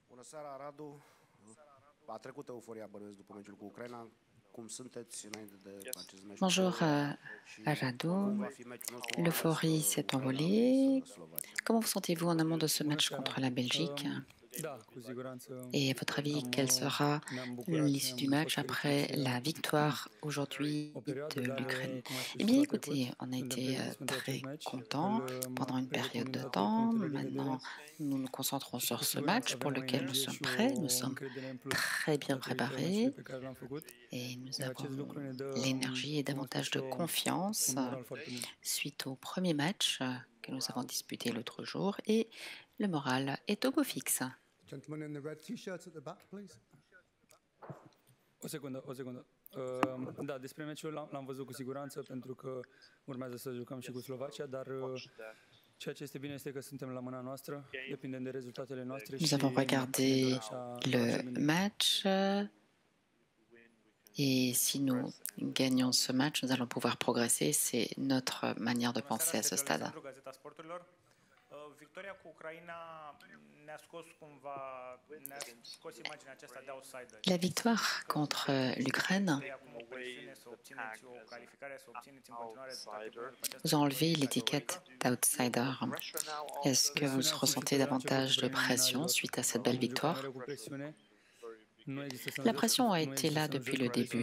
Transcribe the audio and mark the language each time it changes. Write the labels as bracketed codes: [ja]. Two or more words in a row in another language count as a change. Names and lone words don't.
[ro] Bună seara, Radu. A trecut euforia, bănuiesc, după meciul cu Ucraina. Cum sunteți înainte de acest meci cu [fr] Bonjour [ro] Polonia? Și cum [fr] Radu. [ro] va fi meciul nostru mai ales [fr] L'euphorie s'est [ro] Ucraina [fr] envolée. [ro] vs Slovacia? [fr] Comment vous sentez-vous en amont de ce match contre la Belgique? Et à votre avis, quelle sera l'issue du match après la victoire aujourd'hui de l'Ukraine? Eh bien, écoutez, on a été très contents pendant une période de temps. Maintenant, nous nous concentrons sur ce match pour lequel nous sommes prêts. Nous sommes très bien préparés et nous avons l'énergie et davantage de confiance suite au premier match que nous avons disputé l'autre jour et le moral est au beau fixe. [en] Gentleman in the red t-shirt at the back, please. [ro] O secundă. Da, despre meciul l-am văzut cu siguranță pentru că urmează să jucăm și cu Slovacia, dar ceea ce este bine este că suntem la mâna noastră, depindem de rezultatele noastre. [fr] Nous avons regardé le match et si nous gagnons ce match, nous allons pouvoir progresser. C'est notre manière de penser à ce stade. [ro] Victoria cu Ucraina ne-a scos cumva, ne-a scos imaginea aceasta de outsider. [fr] La victoire contre l'Ukraine vous a enlevé l'étiquette d'outsider. Est-ce que vous ressentez davantage de pression suite à cette belle victoire? La pression a été là depuis le début.